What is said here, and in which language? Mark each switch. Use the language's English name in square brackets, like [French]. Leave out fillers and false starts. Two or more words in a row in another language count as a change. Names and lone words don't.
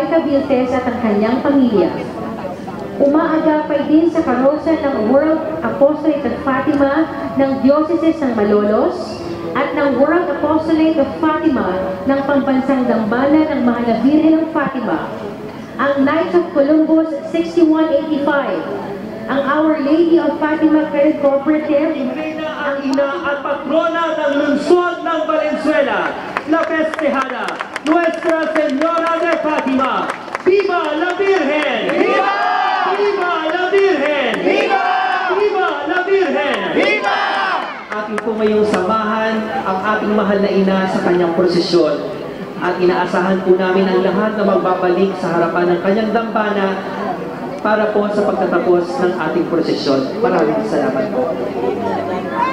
[Filipino] Cabiltes at ang kanyang pamilya. Umaagapay din sa karosa ng World Apostolate of Fátima ng Diocese ng Malolos at ng World Apostolate of Fátima ng pambansang dambana ng mahal na Birhen ng Fátima, ang Knights of Columbus 6185, ang Our Lady of Fátima Credit Cooperative, ang ina at patrona ng lungsod ng Valenzuela, [Spanish] la festejada, Nuestra Señora de Fátima. ¡Viva la Virgen! ¡Viva! ¡Viva la Virgen! ¡Viva! ¡Viva la Virgen! ¡Viva! [Filipino] Atin po ngayong samahan ang ating mahal na ina sa kanyang prosesyon. At inaasahan po namin ang lahat na magbabalik sa harapan ng kanyang dambana para po sa pagtatapos ng ating prosesyon. Maraming salamat po.